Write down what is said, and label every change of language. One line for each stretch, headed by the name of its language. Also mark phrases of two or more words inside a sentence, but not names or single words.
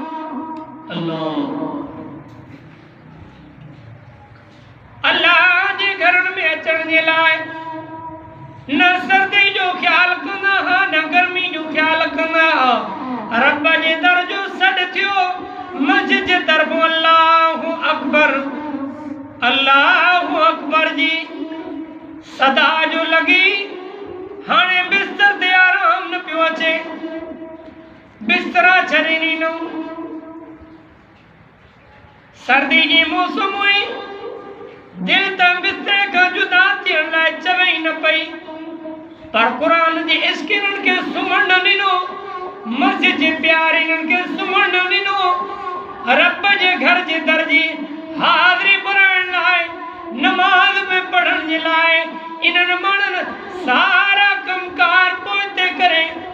Sindhi: अल्लाह जे घरन में अचण जे लाइ न सर्दी जो ख्याल कंदा हा न गर्मी जो ख्याल कंदा हा, रब जे दर जो सॾ थियो मस्जिद जे तरफ़
Arabic: الله أكبر الله أكبر
Sindhi: जी सदा जो लगी, हाणे बिस्तर ते आराम न पियो अचे, बिस्तरा छॾे ॾिनऊं, सर्दी जी मौसम हुई, दिल त बिस्तरे खां जुदा थियण लाइ चवे न पई, पर कुरान जे इश्किरन के सुम्हण न ॾिनो, मस्जिद जे प्यारिन के सुम्हण न ॾिनो, रब जे घर जे दर जी हाज़िरी भराइण लाइ, नमाज में पढ़ण जे लाइ इन्हनि माण्हुनि सारा कमकार पोइते करे,